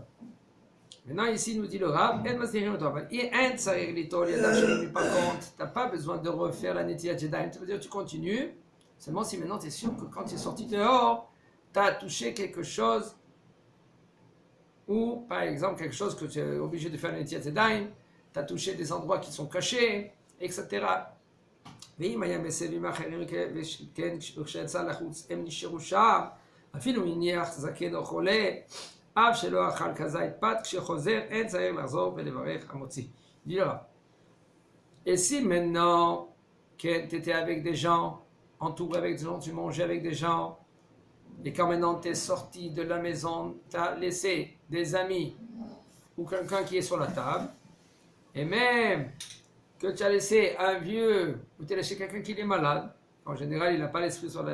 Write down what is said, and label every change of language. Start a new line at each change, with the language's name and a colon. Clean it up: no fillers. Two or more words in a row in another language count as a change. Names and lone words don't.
French: Maintenant, ici, nous dit le Rav, par contre, tu n'as pas besoin de refaire la
Hebrew: נטילת ידיים.
French: Ça veut dire que tu continues, seulement si maintenant tu es sûr que quand tu es sorti dehors, tu as touché quelque chose, ou par exemple quelque chose que tu es obligé de faire la
Hebrew: נטילת ידיים,
French: tu as touché des endroits qui sont cachés, etc.
Hebrew: אפילו הניח זקן או חולה, אף שלא אכל כזית פת, כשחוזר אין צריך לחזור ולברך המוציא.
French: dit le Rav. Et si maintenant tu étais avec des gens, entouré avec des gens, tu mangeais avec des gens, et quand maintenant tu es sorti de la maison, tu as laissé des amis ou quelqu'un qui est sur la table, et même que tu as laissé un vieux, ou tu as laissé quelqu'un qui est malade, en général il n'a pas l'esprit